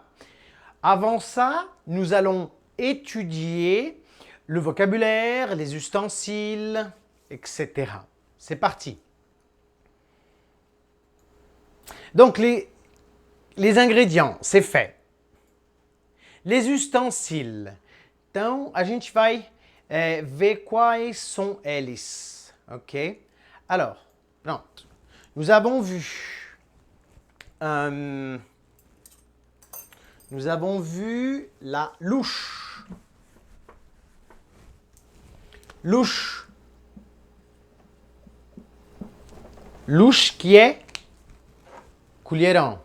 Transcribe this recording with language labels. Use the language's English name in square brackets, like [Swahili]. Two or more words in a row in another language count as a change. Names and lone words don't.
[French] Avant ça, nous allons étudier le vocabulaire, les ustensiles, etc. C'est parti. Donc, les ingrédients, c'est fait. Les ustensiles. [Portuguese] Então, a gente vai ver quais são eles. [French] Ok? Alors, pronto. Nous avons vu la louche. Louche. Louche qui est couliéron.